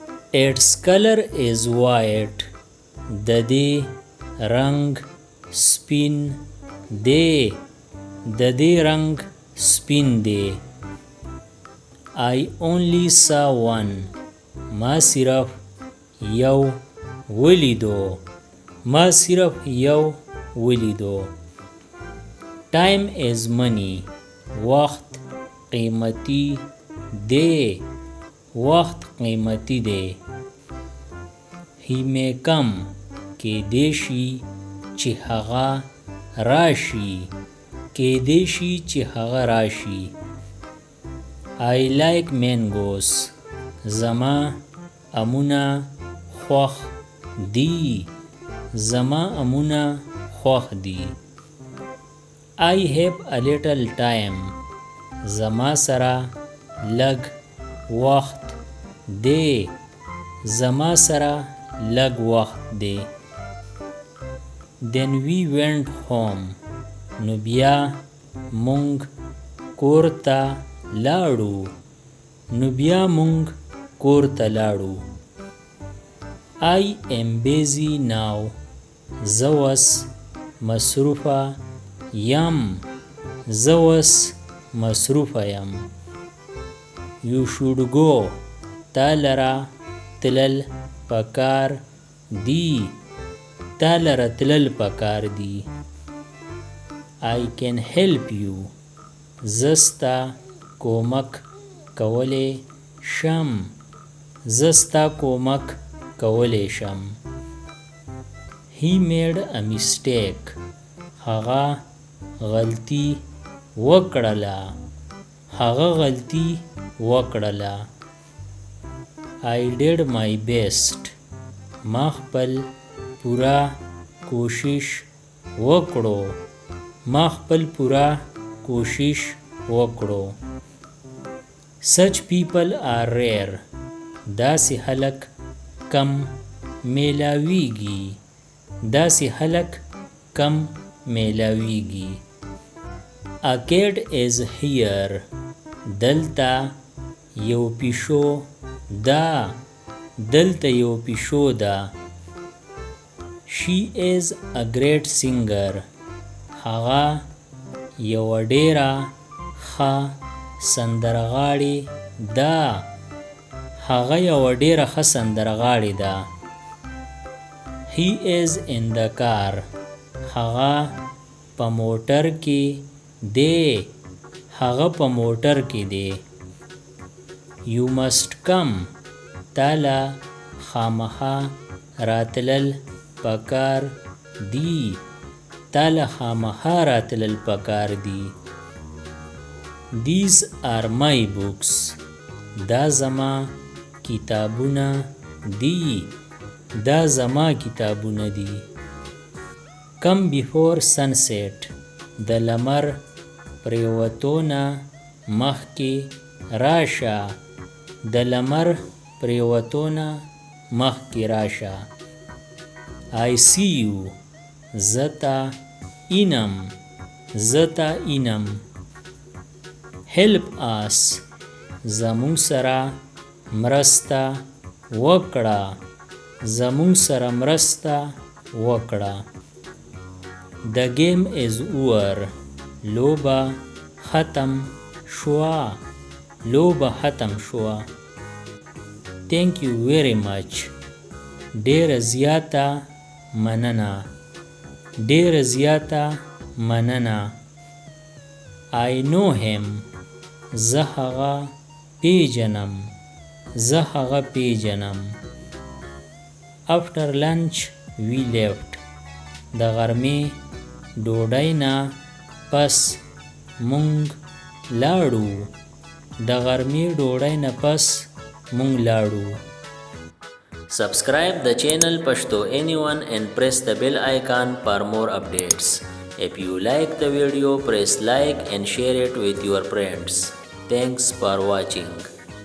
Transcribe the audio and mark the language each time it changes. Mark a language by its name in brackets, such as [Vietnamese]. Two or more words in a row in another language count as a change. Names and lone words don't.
[English] Its color is white. [Pashto] د دې رنگ سپین دی. د دې رنگ سپین دی. [English] I only saw one. [Pashto] ما صرف یو ولیدو. ما صرف یو ولیدو. [English] Time is money. [Pashto] وقت قیمتی دی. وقت قیمتی دی. [English] He may come. [Pashto] کېدی شي چې هغه راشي. کېدی شي چې هغه راشي. [English] I like mangoes. [Pashto] زما امونه خوښ دي. زما امونه خوښ دي. [English] I have a little time. [Pashto] زما سره لږ وخت دی. زما سره لږ وخت دی. [English] Then we went home. [Pashto] نو بیا مونږ کور ته لاړو. نو بیا مونږ کور ته لاړو. [English] I am busy now. [Pashto] زه اوس مصروفه یم. زه اوس مصروفه یم. [English] You should go. [Pashto] تا لره تلل پکار دی. تا لره تلل پکار دی. [English] I can help you. [Pashto] زستا کومک کولی شم. زستا کومک کولی شم. [English] He made a mistake. [Pashto] هغه غلطی وکړله. هغه غلطی وکړله. [English] I did my best. [Pashto] ما خپل پورا کوشش وکړو. ما خپل پورا کوشش وکړو. [English] Such people are rare. [Pashto] داسې خلک کم میلاویږي. داسې خلک کم میلاویږي. [English] A cat is here. [Pashto] دلته یو پیشو ده. دلته یو پیشو ده. [English] She is a great singer. [Pashto] هغه یو ډیره ښه سندرغاړې ده. هغه یو ډیره ښه سندرغاړې ده. [English] He is in the car. [Pashto] هغه په موټر کې دی. هغه په موټر کې دی. [English] You must come. [Pashto] تاله خامخا راتلل پکار دی. تاله خامخا راتلل پکار دی. [English] These are my books. [Pashto] دا زما کتابونه دی. دا زما کتابونه دی. [English] Come before sunset. [Pashto] د لمر پریوتونه مخکې راشه. د لمر پریوتونه مخکې راشه. [English] I see you. [Pashto] زتا اینم. زتا اینم. [English] Help us. [Pashto] زمون سره مرسته وکړه. زمون سره مرسته وکړه. [English] The game is over. [Pashto] لوبه ختم شوه. لوبه ختم شوه. [English] Thank you very much. [Pashto] ډیره زیاته مننه. ډیره زیاته مننه. [English] I know him. [Pashto] زه هغه پیژنم. زه هغه پیژنم. [English] After lunch we left. [Pashto] د غرمې ډوډۍ نه پس مونږ لاړو. د غرمې ډوډۍ نه پس مونږ لاړو. [English] Subscribe the channel Pashto Anyone and press the bell icon for more updates. If you like the video, press like and share it with your friends. Thanks for watching.